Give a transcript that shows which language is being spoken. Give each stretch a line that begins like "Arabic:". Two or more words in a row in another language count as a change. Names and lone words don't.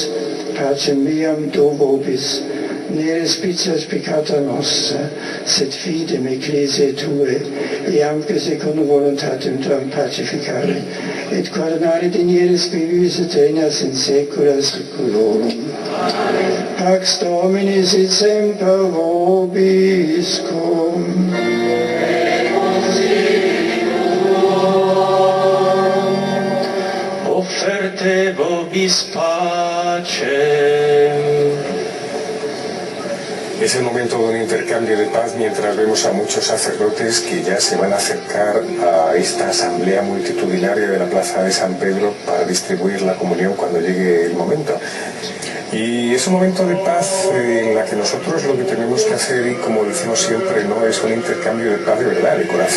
Latin: pacem meam do vobis, ne respicias peccata nostra, sed fidem ecclesiae tue, eamque secundum voluntatem tuam pacificare, et coronare digneris qui vivis et regnas in saecula saeculorum. Pax Domini sit semper vobiscum. Offerte vobis pacem.
Spanish: Es el momento de un intercambio de paz mientras vemos a muchos sacerdotes que ya se van a acercar a esta asamblea multitudinaria de la Plaza de San Pedro para distribuir la comunión cuando llegue el momento. Y es un momento de paz en la que nosotros lo que tenemos que hacer, y como decimos siempre, no es un intercambio de paz de verdad, de corazón.